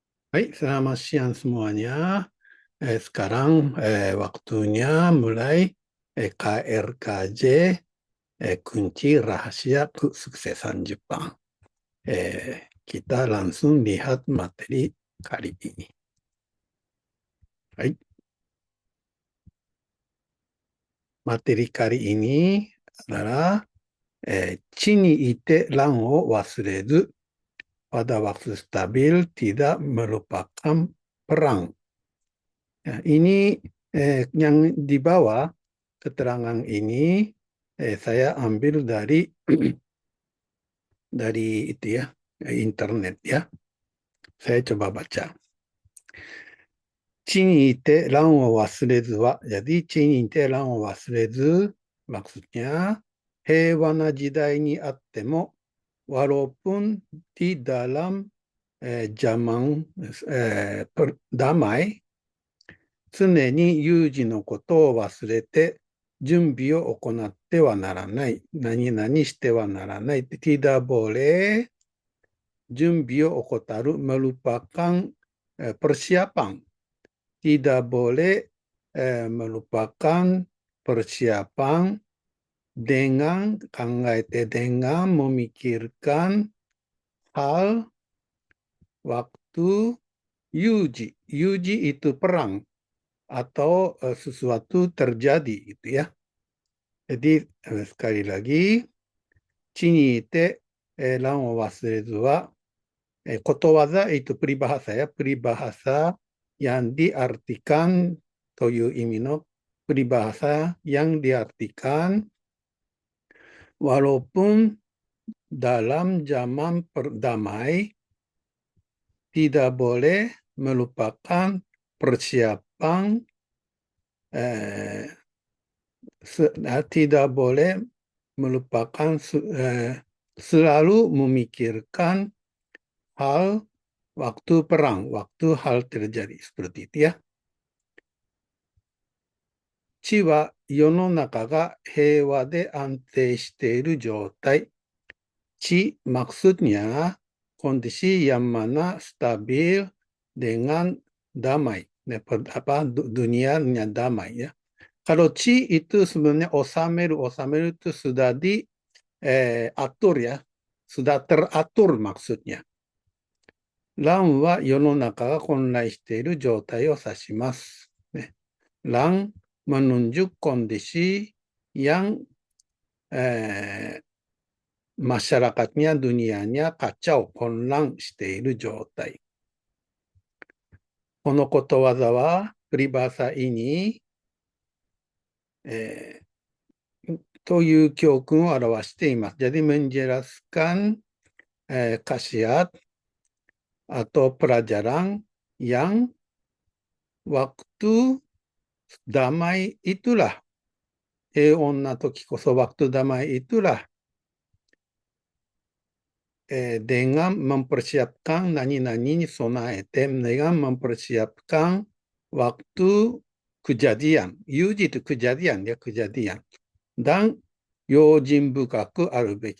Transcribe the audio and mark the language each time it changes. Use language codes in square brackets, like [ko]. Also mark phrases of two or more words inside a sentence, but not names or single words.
[id] Hai, selamat siang semuanya. Sekarang waktunya mulai KRKJ kunci rahasia kesuksesan Jepang. Kita langsung lihat materi kali ini. Hai, materi kali ini adalah [ja] 地にいて乱を忘れず、 [id] pada waktu stabil tidak melupakan perang. Ya, ini yang di bawah keterangan ini saya ambil dari itu ya, internet ya. Saya coba baca. [ja] 地にいて乱を忘れずは、 [id] jadi [ja] 地にいて乱を忘れず、 [id] maksudnya [ja] 平和な時代にあっても、 [id] walaupun di dalam zaman damai、 [ja] 常に有事のことを忘れて、準備を行ってはならない。何々してはならない。 [id] Tidak boleh [ja] 準備を怠る。 [id] melupakan persiapan. Tidak boleh melupakan persiapan dengan dengan memikirkan hal waktu yuji. Yuji itu perang atau sesuatu terjadi gitu ya. Jadi sekali lagi, [ja] 地にいて乱を忘れずは、ことわざ [id] itu peribahasa ya, peribahasa yang diartikan [ja] という意味の [id] peribahasa yang diartikan walaupun dalam zaman perdamai tidak boleh melupakan persiapan tidak boleh melupakan selalu memikirkan hal waktu perang, waktu hal terjadi seperti itu ya. [ja] 地は世の中が平和で安定している状態。 [id] 地 maksudnya kondisi yang mana stabil dengan damai. Dunianya damai ya. Kalau ci itu sebenarnya osameru itu sudah diatur ya, sudah teratur maksudnya. [ja] 乱は世の中が混乱している状態を指します. [id] Lan menunjuk kondisi yang masyarakatnya, dunianya kacau, [ja] 混乱している状態. このことわざは、 [id] peribahasa ini [ja] という教訓を表しています。 [id] Jadi menjelaskan khasiat atau pelajaran yang waktu damai itulah, [ja] 平穏な時こそ [id] waktu damai itulah dengan mempersiapkan [ja] 何々備えて, [id] dengan mempersiapkan waktu kejadian. Yuji itu kejadian ya, kejadian. Dan [ja] 用心深くあるべき.